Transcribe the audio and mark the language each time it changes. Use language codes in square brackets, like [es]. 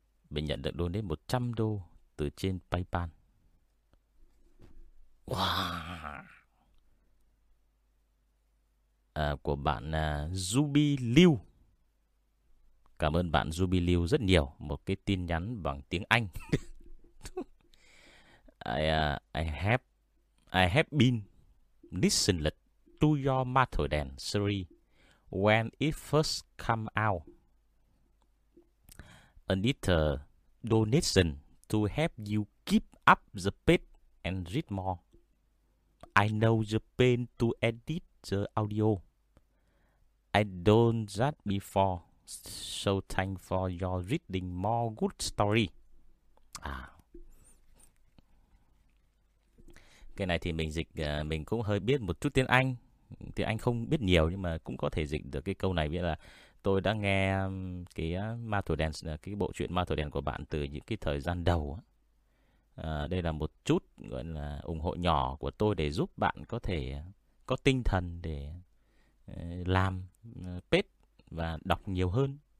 [vi] Mình nhận được donate 100 đô từ trên PayPal. Wow. À, của bạn Ruby Liu. Cảm ơn bạn Ruby Liu rất nhiều. Một cái tin nhắn bằng tiếng Anh. [en] I have been listening to your Mother Dan series when it first come out. A little donation to help you keep up the pace and read more. I know the pain to edit the audio. I done that before. So thank for your reading more good story. À. [vi] Cái này thì mình dịch, mình cũng hơi biết một chút tiếng Anh. Tiếng Anh không biết nhiều nhưng mà cũng có thể dịch được cái câu này. Nghĩa là tôi đã nghe cái Ma Thổi Đèn, cái bộ truyện Ma Thổi Đèn của bạn từ những cái thời gian đầu. Đây là một chút gọi là ủng hộ nhỏ của tôi để giúp bạn có thể có tinh thần để làm page và đọc nhiều hơn.